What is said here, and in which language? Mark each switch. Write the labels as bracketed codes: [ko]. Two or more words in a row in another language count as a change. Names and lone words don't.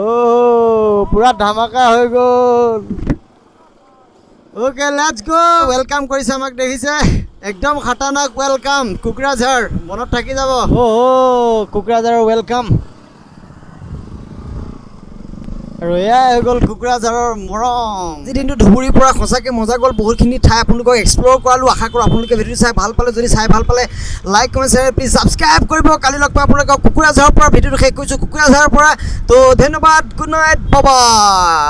[hi] पूरा धमाका हो गल [en] OK let's go welcome [as] কৰিছে আমাক দেখিছে একদম খাটাৰনাক ওয়েলকাম কোকৰাঝাৰ মনত থাকি যাব কোকৰাঝাৰৰ ওয়েলকাম আৰু এয়া হৈ গ'ল কোকৰাঝাৰৰ মৰম আজি দিনটো ধুবুৰীৰ পৰা সঁচাকৈ মজা গ'ল বহুতখিনি ঠাই আপোনালোকক এক্সপ্ল'ৰ কৰালোঁ আশা কৰোঁ আপোনালোকে ভিডিঅ'টো চাই ভাল পালে যদি চাই ভাল পালে [en] like comment share please subscribe [as] কৰিব কালি লগ পাই আপোনালোকক কোকৰাঝাৰৰ পৰা ভিডিঅ'টো শেষ কৰিছোঁ কোকৰাঝাৰৰ পৰা তো ধন্যবাদ [en] good night [as] বাবা